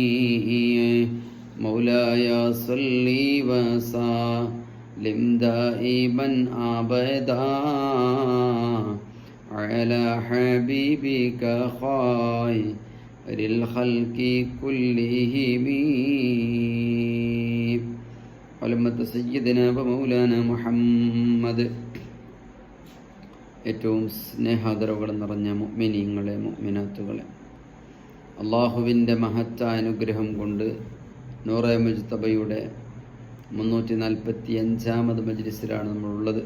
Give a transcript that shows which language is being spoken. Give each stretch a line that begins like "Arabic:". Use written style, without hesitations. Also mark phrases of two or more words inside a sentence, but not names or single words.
Arabic: مولاي صل وسلم دائما أبدا على حبيبك خير الخلق كلهم. علامة سيدنا مولانا محمد.
Malayalam: ഏറ്റവും സ്നേഹാദരവുകൾ നിറഞ്ഞ മുഅ്മിനീങ്ങളെ മുഅ്മിനാത്തുകളെ, അള്ളാഹുവിൻ്റെ മഹത്തായ അനുഗ്രഹം കൊണ്ട് നൂറെ മുജ്തബയുടെ 345 മജ്ലിസിലാണ് നമ്മളുള്ളത്.